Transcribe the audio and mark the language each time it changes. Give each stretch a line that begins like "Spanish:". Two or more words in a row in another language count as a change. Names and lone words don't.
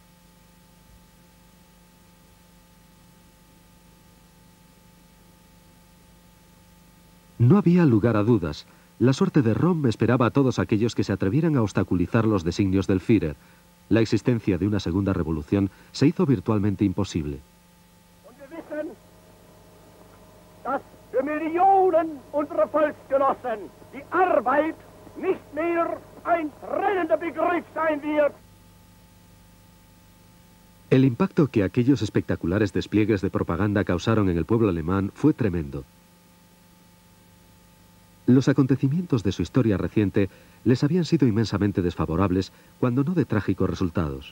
Spanish: No había lugar a dudas. La suerte de Rom esperaba a todos aquellos que se atrevieran a obstaculizar los designios del Führer. La existencia de una segunda revolución se hizo virtualmente imposible.
German: Für Millionen unserer Volksgenossen die Arbeit nicht mehr ein trennender Begriff sein wird.
Spanish: El impacto que aquellos espectaculares despliegues de propaganda causaron en el pueblo alemán fue tremendo. Los acontecimientos de su historia reciente les habían sido inmensamente desfavorables, cuando no de trágicos resultados.